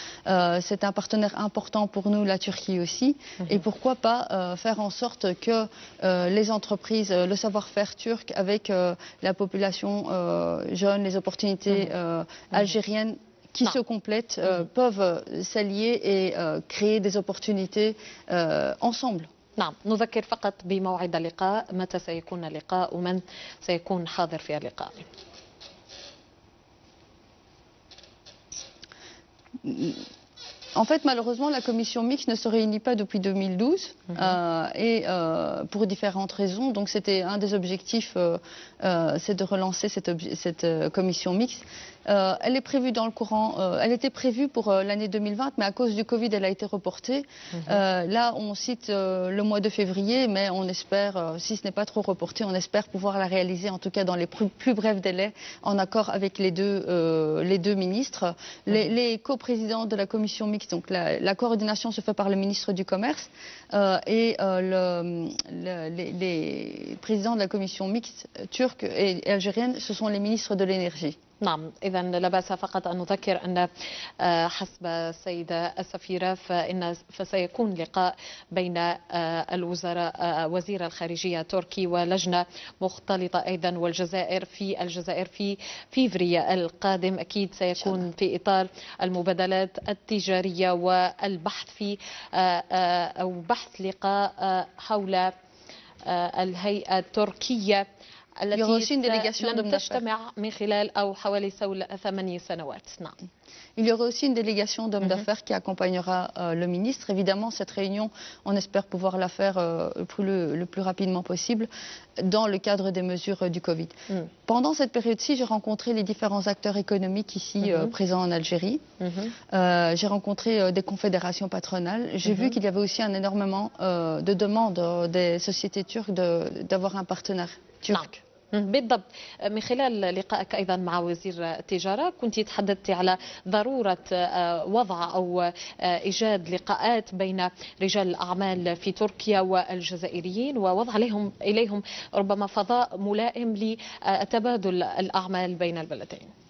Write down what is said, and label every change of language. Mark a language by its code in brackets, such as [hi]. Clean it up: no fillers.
[fr] C'est un partenaire important pour nous, la Turquie aussi. Et pourquoi pas faire en sorte que les entreprises, le savoir-faire turc avec la population jeune, les opportunités algériennes qui se complètent, peuvent s'allier et créer des opportunités ensemble. [ar] نعم، نذكر فقط بموعد اللقاء، متى سيكون اللقاء ومن سيكون حاضر في اللقاء. [fr] En fait, malheureusement, la commission mixte ne se réunit pas depuis 2012 et pour différentes raisons. Donc, c'était un des objectifs, c'est de relancer cette commission mixte. Elle est prévue dans le elle était prévue pour l'année 2020, mais à cause du Covid, elle a été reportée. Là, on cite le mois de février, mais on espère, si ce n'est pas trop reporté, on espère pouvoir la réaliser, en tout cas dans les plus brefs délais, en accord avec les deux ministres. Les coprésidents de la commission mixte, donc la coordination se fait par le ministre du Commerce et les présidents de la commission mixte turque et algérienne, ce sont les ministres de l'énergie. [ar] نعم، إذا لا بأس فقط أن نذكر أن حسب السيدة السفيرة فسيكون لقاء بين الوزراء وزير الخارجية التركي ولجنة مختلطة أيضا والجزائر في فيفري القادم. أكيد سيكون في إطار المبادلات التجارية والبحث في أو بحث لقاء حول الهيئة التركية التي لم تجتمع من خلال أو حوالي 8 سنوات. نعم. [fr] Il y aura aussi une délégation d'hommes d'affaires qui accompagnera le ministre. Évidemment, cette réunion, on espère pouvoir la faire le plus rapidement possible dans le cadre des mesures du Covid. Pendant cette période-ci, j'ai rencontré les différents acteurs économiques ici présents en Algérie. J'ai rencontré des confédérations patronales. J'ai vu qu'il y avait aussi énormément de demandes des sociétés turques d'avoir un partenaire turc. [ar] بالضبط. من خلال لقائك أيضا مع وزير التجارة كنت تحدثت على ضرورة وضع أو إيجاد لقاءات بين رجال الأعمال في تركيا والجزائريين ووضع إليهم ربما فضاء ملائم لتبادل الأعمال بين البلدين.